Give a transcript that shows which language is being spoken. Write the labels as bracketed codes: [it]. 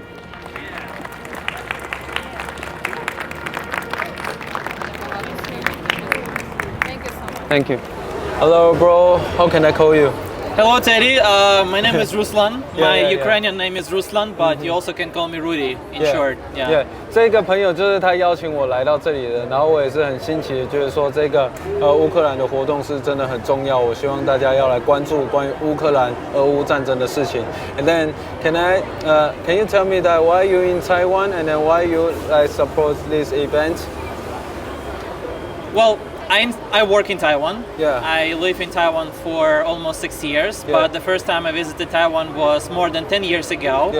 [en] Thank you so much. Thank you. Hello, bro. How can I call you? Hello, Teddy. My name is Ruslan. Yeah, My yeah, yeah. Ukrainian name is Ruslan, but you also can call me Rudy in short. Yeah. [zh] Yeah，这个朋友就是他邀请我来到这里的，然后我也是很新奇的，觉得说这个乌克兰的活动是真的很重要，我希望大家要来关注关于乌克兰俄乌战争的事情。 [en] And then can you tell me that why you in Taiwan and then why you like support this event? Well, I work in Taiwan. Yeah. I live in Taiwan for almost 6 years, Yeah. but the first time I visited Taiwan was more than 10 years ago.